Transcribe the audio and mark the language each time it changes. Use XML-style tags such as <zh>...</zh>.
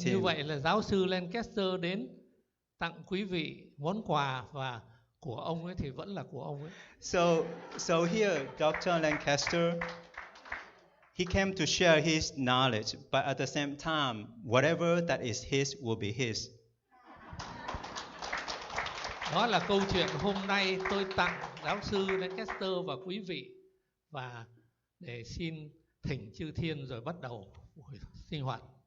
<vi>Như vậy là giáo sư Lancaster đến tặng quý vị món quà, và của ông ấy thì vẫn là của ông ấy.</vi> <en>So here Dr. Lancaster, he came to share his knowledge, but at the same time, whatever that is his will be his.</en> <vi>Đó là câu chuyện hôm nay tôi tặng giáo sư Lancaster và quý vị, và để xin thỉnh chư thiên rồi bắt đầu buổi sinh hoạt.</vi>